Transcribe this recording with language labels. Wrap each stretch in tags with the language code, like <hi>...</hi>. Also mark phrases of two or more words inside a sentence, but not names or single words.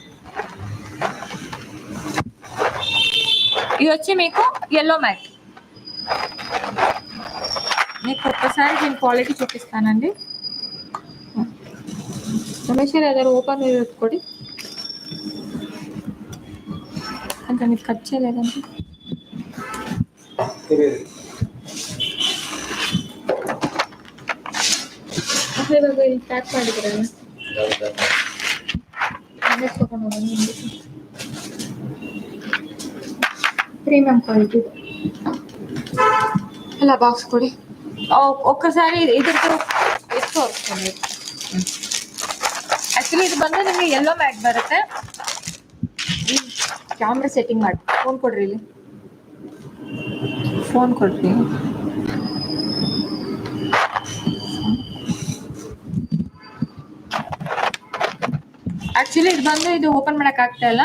<te>ఇది వచ్చి మీకు</te> <en>yellow matte.</en> <te>మీకు ఒక్కసారి దీని క్వాలిటీ చూపిస్తానండి. రమేష్ ఏదో ఓపెన్ పెట్టుకోండి, అంటే మీకు కట్ చేయలేదండి.</te> <kn>ಪ್ಯಾಕ್ ಮಾಡಿದ್ರಲ್ಲ</kn> <en>premium quality</en> <kn>ಎಲ್ಲ ಬಾಕ್ಸ್ ಕೊಡಿ.</kn> <te>ఒక్కసారి ఇద్దరు ಎಷ್ಟು వస్తుంది.</te> <kn>ಆಕ್ಚುಲಿ ಇದು ಬಂದು ನಿಮಗೆ</kn> <en>yellow matte</en> <kn>ಬರುತ್ತೆ.</kn> <en>camera setting</en> <kn>ಮಾಡಿ ಫೋನ್ ಕೊಡ್ರಿ, ಇಲ್ಲಿ ಫೋನ್ ಕೊಡ್ರಿ. ಆಕ್ಚುಲಿ ಇದು ಬಂದು ಇದು ಓಪನ್ ಮಾಡಕ್ ಆಗ್ತಾ ಇಲ್ಲ.</kn>